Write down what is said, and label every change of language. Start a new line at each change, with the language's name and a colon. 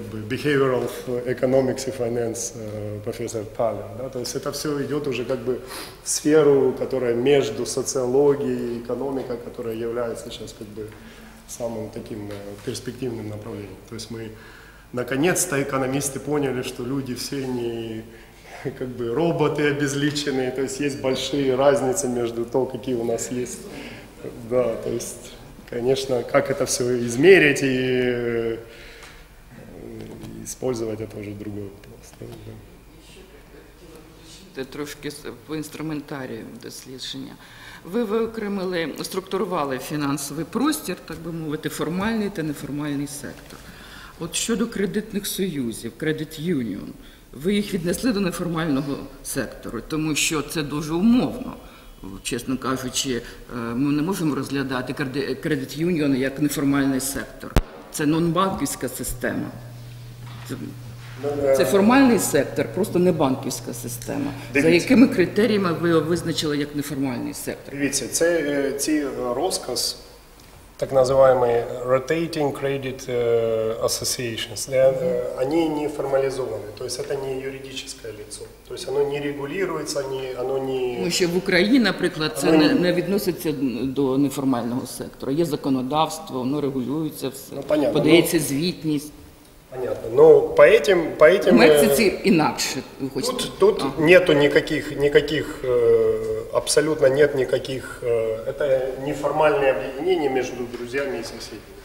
Russian: behavioral economics и finance профессор Талер, да, то есть это все идет уже в сферу, которая между социологией и экономикой, которая является сейчас самым таким перспективным направлением, то есть мы наконец-то экономисты поняли, что люди все не роботы обезличенные, то есть есть большие разницы между то, какие у нас есть. Да, то есть, конечно, как это все измерить и использовать, это уже другой вопрос.
Ukrainian: Трошки по інструментарію дослідження. Ви виокремили, структурували фінансовий простір, так би мовити, формальний та неформальний сектор. От щодо кредитних союзів, credit union, ви їх віднесли до неформального сектору, тому що це дуже умовно. Чесно кажучи, ми не можемо розглядати credit union як неформальний сектор. Це нонбанківська система. Це формальний сектор, просто не банківська система. За якими критеріями ви його визначили як неформальний сектор? Дивіться, ці розказ,
Russian: так называемые rotating credit associations, они не формализованы, то есть это не юридическое лицо, то есть оно не регулируется, оно не...
Ukrainian: Тому що в Україні, наприклад, це не відноситься до неформального сектора. Є законодавство, воно регулюється все, подається звітність.
Russian: Понятно, но по этим...
Ukrainian: В Мексиці інакше, ви хочете?
Russian: Тут нету никаких, абсолютно нет никаких, это неформальные объединения между друзьями и соседями.